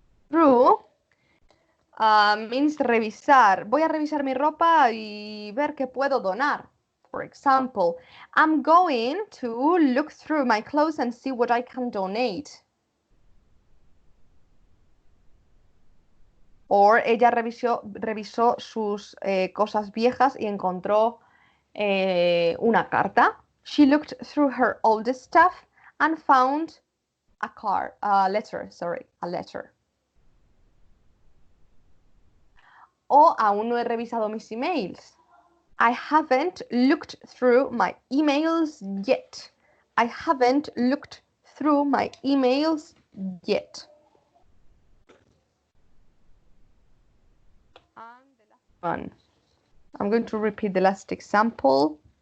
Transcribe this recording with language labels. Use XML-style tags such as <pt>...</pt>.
<en>Through means</en> <es>revisar. Voy a revisar mi ropa y ver qué puedo donar.</es> <en>For example, I'm going to look through my clothes and see what I can donate.</en> <es>Or ella revisó sus cosas viejas y encontró una carta.</es> <en>She looked through her old stuff and found a letter.</en> <es>O aún no he revisado mis emails.</es> <en>I haven't looked through my emails yet. I haven't looked through my emails yet. And the last one. I'm going to repeat the last example.</en>